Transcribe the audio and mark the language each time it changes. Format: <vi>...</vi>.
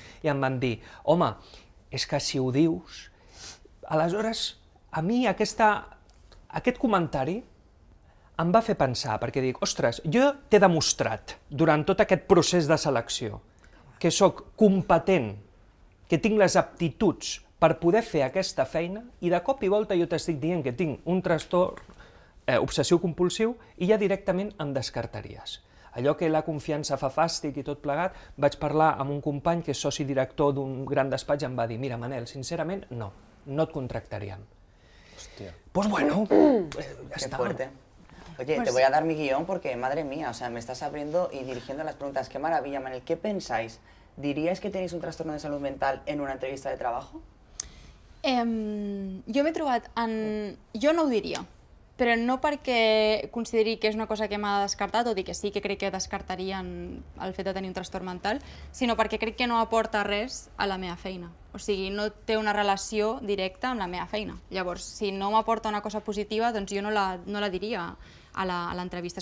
<ca>I em van dir, home, és que si ho dius... Aleshores, a mi aquest comentari em va fer pensar, perquè dic, ostres, jo t'he demostrat durant tot aquest procés de selecció que sóc competent, que tinc les aptituds per poder fer aquesta feina, i de cop i volta jo t'estic dient que tinc un trastorn obsessiu-compulsiu i ja directament em descartaries. Allò que la confiança fa fàstic i tot plegat, vaig parlar amb un company que és soci director d'un gran despatx i em va dir, mira, Manel, sincerament, no et contractaríem. Hòstia.</ca> <es>Pues bueno, ya Qué está. fuerte. Oye, te voy a dar mi guión porque, madre mía, o sea, me estás abriendo y dirigiendo las preguntas. Qué maravilla, Manel. ¿Qué pensáis? ¿Diríais que tenéis un trastorno de salud mental en una entrevista de trabajo?</es> <ca>Jo m'he trobat en... Jo no ho diria, però no perquè consideri que és una cosa que m'ha de descartar, tot i que sí que crec que descartarien el fet de tenir un trastorn mental, sinó perquè crec que no aporta res a la meva feina. O sigui, no té una relació directa amb la meva feina. Llavors, si no m'aporta una cosa positiva, doncs jo no la diria a l'entrevista.</ca>